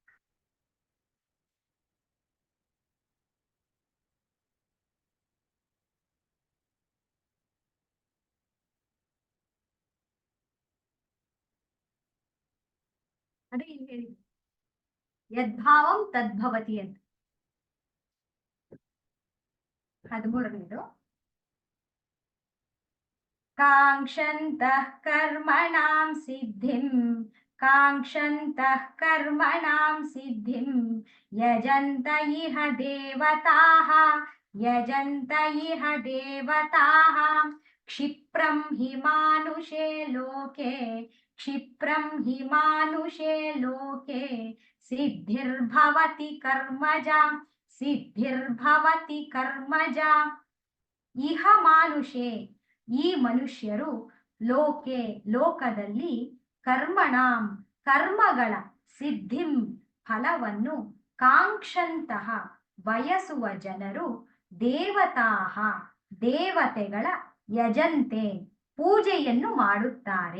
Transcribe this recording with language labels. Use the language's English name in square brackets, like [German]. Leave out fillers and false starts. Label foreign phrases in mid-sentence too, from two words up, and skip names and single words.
[Kannada] ಅದೇ ಇಲ್ಲಿ ಹೇಳಿದ್ರು, [Sanskrit] ಯದ್ಭಾವಂ ತದ್ಭವತಿ [Kannada] ಅಂತ. [Sanskrit] 13ನೇದು, ಕಾಂಕ್ಷಂತಃ ಕರ್ಮಣಾಂ ಸಿದ್ಧಿಂ, ಕಾಂಕ್ಷಂತಃ ಕರ್ಮಣಾಂ ಸಿದ್ಧಿಂ, ಯಜಂತ ಇಹ ದೇವತಾಃ, ಯಜಂತ ಇಹ ದೇವತಾಃ, ಕ್ಷಿಪ್ರಂ ಹಿ ಮಾನುಷೇ ಲೋಕೆ, ಕ್ಷಿಪ್ರಂ ಹಿ ಮಾನುಷೇ ಲೋಕೆ, ಸಿದ್ಧಿರ್ಭವತಿ ಕರ್ಮಜ, ಸಿದ್ಧಿರ್ಭವತಿ ಕರ್ಮಜ. ಇಹ ಮಾನುಷೇ, [Kannada] ಈ ಮನುಷ್ಯರು, ಲೋಕೆ ಲೋಕದಲ್ಲಿ, ಕರ್ಮಣಾಂ ಕರ್ಮಗಳ, ಸಿದ್ಧಿಂ ಫಲವನ್ನು, ಕಾಂಕ್ಷಂತಹ ಬಯಸುವ ಜನರು, ದೇವತಾಹ ದೇವತೆಗಳ, ಯಜಂತೆ ಪೂಜೆಯನ್ನು ಮಾಡುತ್ತಾರೆ.